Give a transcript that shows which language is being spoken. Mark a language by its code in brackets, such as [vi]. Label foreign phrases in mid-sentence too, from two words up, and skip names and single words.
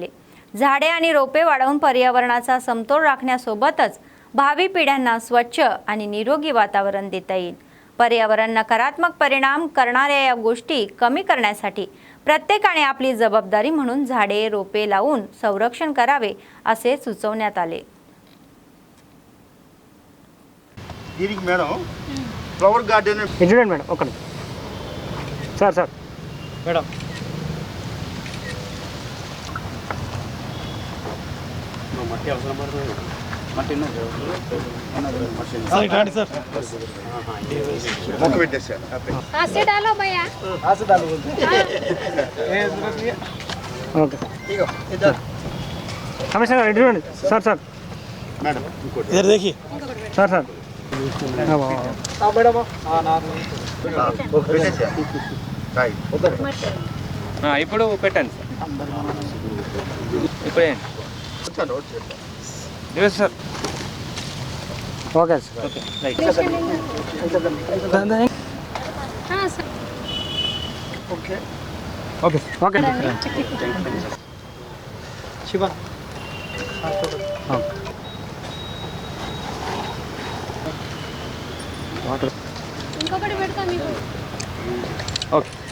[mr] झाडे आणि रोपे वाढवून पर्यावरणाचा समतोल राखण्यासोबतच भावी पिढ्यांना स्वच्छ आणि निरोगी वातावरण देता येईल। पर्यावरण नकारात्मक परिणाम करणाऱ्या या गोष्टी कमी करण्यासाठी प्रत्येकाने आपली जबाबदारी म्हणून झाडे रोपे लावून संरक्षण करावे असे सुचवण्यात आले। [te] దీనికి మేడం ఫ్లవర్ గార్డెన్ చూడండి మేడం ఒక్క సార్ సార్ మేడం మట్టి అవసరం పడుతుంది మట్టి రండి సార్ మొక్క పెట్టేసాను [hi] आसे डालो भैया ऐसे डालो ओके [te] ఇగో ఇద్దరు కమిషనర్ రెడీ చూడండి సార్ సార్ మేడం ఇంకోటి ఇద్దరు देखिए సార్ సార్ ఇప్పుడు పెట్టండి ఇప్పుడు సార్ ఓకే సార్ [hi] हाँ सर [te] ఓకే ఓకే ఓకే శివ వాటర్ ఇంకొకటి పెడతా మీకు ఓకే